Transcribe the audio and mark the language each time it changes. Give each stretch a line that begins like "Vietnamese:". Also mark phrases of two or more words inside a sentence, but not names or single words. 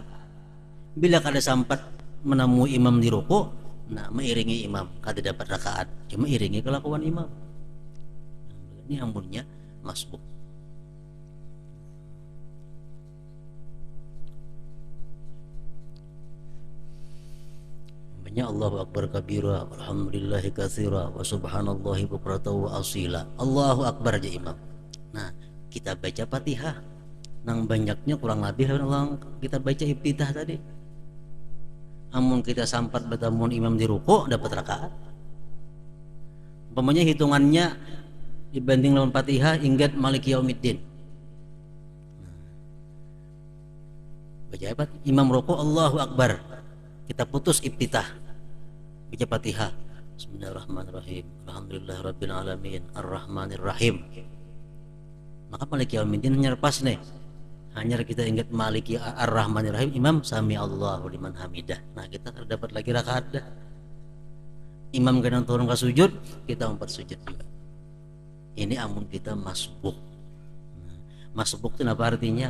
Banjar: Bila kada sampat menemui imam di rukuk, nah mengiringi imam kada dapat rakaat, cuma iringi kelakuan imam. Ini ampunnya masbuk.
Arabic: Banyak الله أكبر كبيرا الحمد لله كثيرا وسبحان الله بكرة وأصيلا. الله أكبر
Banjar: aja imam. Nah kita baca Fatihah nang banyaknya kurang lebih kita baca iftitah tadi. Amun kita sampat bertemu imam di rukuk dapat rakaat. Umpamanya hitungannya dibanding lawan Fatihah ingat
Arabic: مالك يوم الدين.
Banjar: Baca apa? Imam rukuk
Arabic: الله أكبر.
Banjar: Kita putus iftitah. Baca Fatihah.
Arabic: بسم الله الرحمن الرحيم. الحمد لله رب العالمين الرحمن الرحيم.
Banjar: Maka
Arabic: مالك يوم الدين
Banjar: nyerpas nih. Hanya kita ingat
Arabic: مالك الرحمن الرحيم, imam سمع الله لمن حمده.
Banjar: Nah kita dapat lagi rakaat dah. Imam kadang turun ke sujud, kita umpat sujud juga. Ini amun kita masbuk. Masbuk itu apa artinya?